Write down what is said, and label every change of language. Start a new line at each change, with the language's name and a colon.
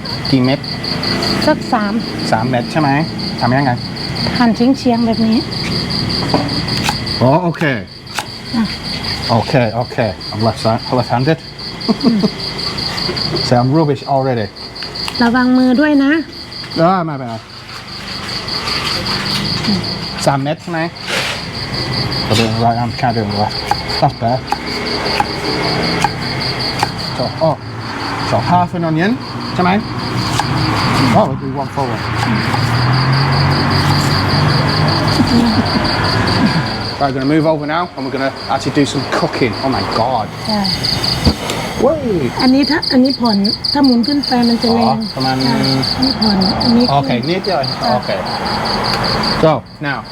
Thai: กี่เม็ด สัก 3 เม็ดใช่ไหมทำยังไง หั่นเฉียงๆแบบนี้ อ๋อโอเคโอเค
English: I'm left-handed so I'm rubbish already
Thai: ระวังมือด้วยนะ ไม่เป็นไร3 เม็ดใช่ไหม
English: I'll do it right hand, can't do it left. That's better. So half an onion
Thai: ใช่ไหม
English: Oh, we'll do one forward. Right, we're going to move over now and we're going to actually do some cooking. Oh my god.
Thai: ใช่
English: Wait.
Thai: อันนี้ผ่อนถ้าหมุนขึ้นไปมันจะแรง ประมาณ นี่ผ่อนอันนี้ โอเคนิดเดียวโอเค
English: So now